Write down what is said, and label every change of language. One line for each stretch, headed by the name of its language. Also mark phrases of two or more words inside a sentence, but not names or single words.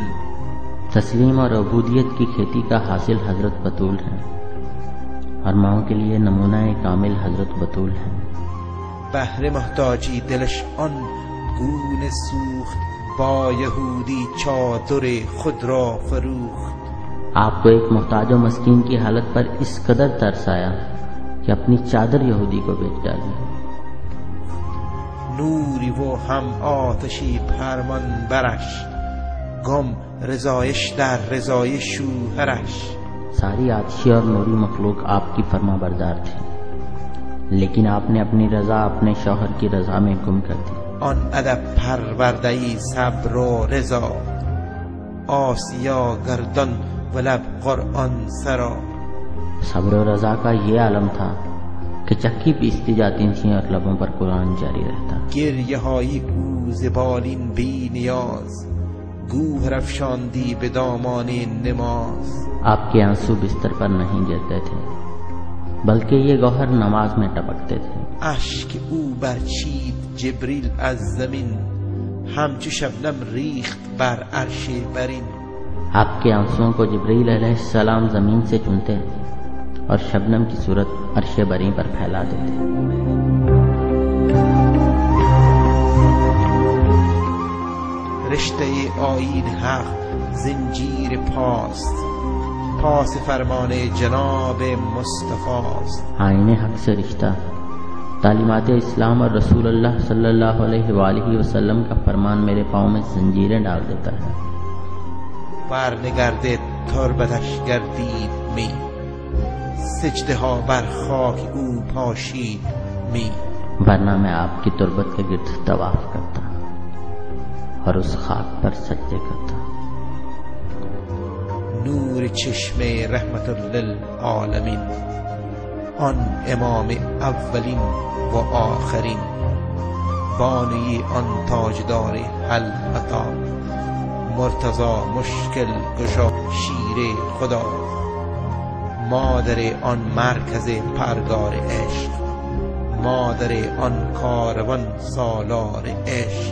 Urdu: تسلیم اور عبودیت کی کھیتی کا حاصل حضرت بتول ہے، اور ماؤں کے لیے نمونہ کامل حضرت بتول ہے.
Persian: بهر محتاجی دلش آن گونه سوخت، با یهودی چادر خود را فروخت.
Urdu: آپ کو ایک محتاج اور مسکین کی حالت پر اس قدر ترس آیا کہ اپنی چادر یہودی کو بیچ ڈالی.
Persian: نوری و هم آتشی فرمان برش، گم رضایش در رضای شوهرش.
Urdu: ساری آتشی اور نوری مخلوق آپ کی فرماں بردار تھی، لیکن آپ نے اپنی رضا اپنے شوہر کی رضا میں گم کر دی.
Persian: آن ادب پرورده‌ای صبر و رضا، آسیا گردان و لب قرآن سرا.
Urdu: صبر اور رضا کا یہ عالم تھا کہ چکی پیستی جاتی تھی اور لبوں پر قرآن جاری رہتا.
Persian: گریه های گوز بالین بی نیاز، گوهر افشاندی به دامان نماز.
Urdu: آپ کے آنسو بستر پر نہیں گرتے تھے، بلکہ یہ گوہر نماز میں ٹپکتے تھے.
Persian: اشک او برچید جبریل از زمین، همچو شبنم ریخت بر عرش برین.
Urdu: آپ کے آنسوؤں کو جبریل علیہ‌السلام زمین سے چنتے اور شبنم کی صورت عرش بری پر پھیلا دیتے.
Persian: رشته آیین حق زنجیر پاست، پاس فرمان جناب مصطفیٰست.
Urdu: آئین حق سے رشتہ تعلیمات اسلام اور
Arabic: رسول الله صلى الله عليه وسلم
Urdu: کا فرمان میرے پاؤں میں زنجیریں ڈال دیتا ہے.
Persian: برنگرده تربتش گردید می، سجده ها بر خاک او پاشید می.
Urdu: ورنہ میں آپ کی تربت کے گرد طواف کرتا اور اس خاک پر سجدے کرتا.
Persian: نور چشم رحمت للعالمین، آن امام اولین و آخرین، بانی آن تاجدار حلقتا، مرتضی مشکل گشا شیر خدا، مادر آن مرکز پرگار عشق، مادر آن کاروان سالار عشق.